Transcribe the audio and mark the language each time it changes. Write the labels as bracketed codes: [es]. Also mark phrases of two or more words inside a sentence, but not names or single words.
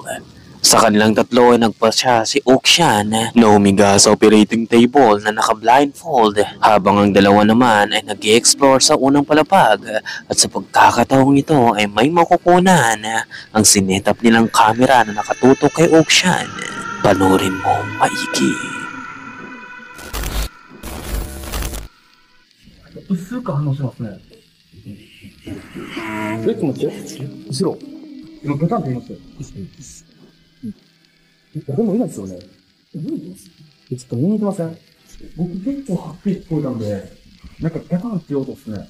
[tl] Sa kanilang tatlo ay nagpasya si Okshan na humiga sa [en] operating table [tl] na naka-blindfold habang ang dalawa naman ay nag-i-explore sa unang palapag at sa pagkakataong ito ay may makukunan ang sinetap nilang camera na nakatutok kay Okshan. Panoorin mo maigi. [ja] 薄く反応しますね。ちょっと待って。後ろ。今、ガタンって言いますよ。誰もいないですよね。ちょっと見に行きません？僕結構はっきり聞こえたんで、なんかガタンって言おうとですね。